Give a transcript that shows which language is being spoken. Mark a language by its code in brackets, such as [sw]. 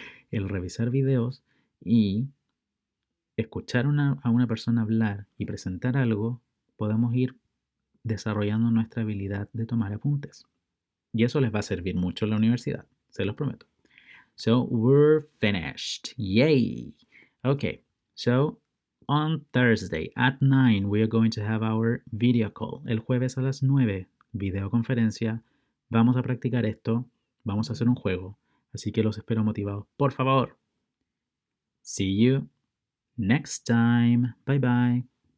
[es] El revisar videos y escuchar a una persona hablar y presentar algo, podemos ir desarrollando nuestra habilidad de tomar apuntes. Y eso les va a servir mucho en la universidad, se los prometo. [en] So we're finished. Yay! Okay, so on Thursday at 9 we are going to have our video call. [es] El jueves a las 9, videoconferencia. Vamos a practicar esto, vamos a hacer un juego. Así que los espero motivados. Por favor. [en] See you next time. Bye bye.